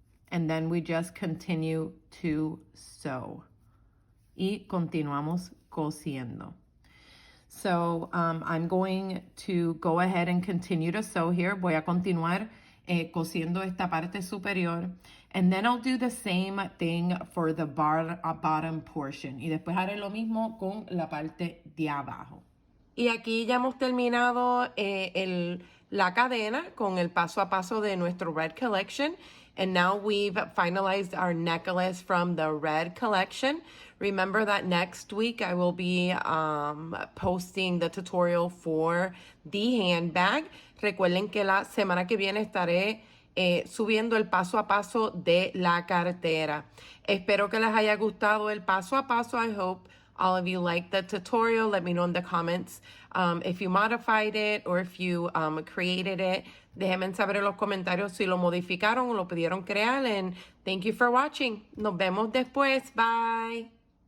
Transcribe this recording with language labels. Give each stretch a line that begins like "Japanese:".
English: And then we just continue to sew.
Spanish: Y continuamos cosiendo.
English: So I'm going to go ahead and continue to sew here.
Spanish: Voy a continuar cosiendo esta parte superior.
English: And then I'll do the same thing for the bottom portion.
Spanish: Y después haré lo mismo con la parte de abajo. Y aquí ya hemos terminado la cadena con el paso a paso de nuestro Red Collection.
English: And now we've finalized our necklace from the Red Collection. Remember that next week I will be posting the tutorial for the handbag.
Spanish: Recuerden que la semana que viene estaré subiendo el paso a paso de la cartera. Espero que les haya gustado el paso a paso.
English: I hope all of you liked the tutorial. Let me know in the comments if you modified it or if you created it.
Spanish: Déjenme saber en los comentarios si lo modificaron o lo pudieron crear.
English: And thank you for watching.
Spanish: Nos vemos después. Bye.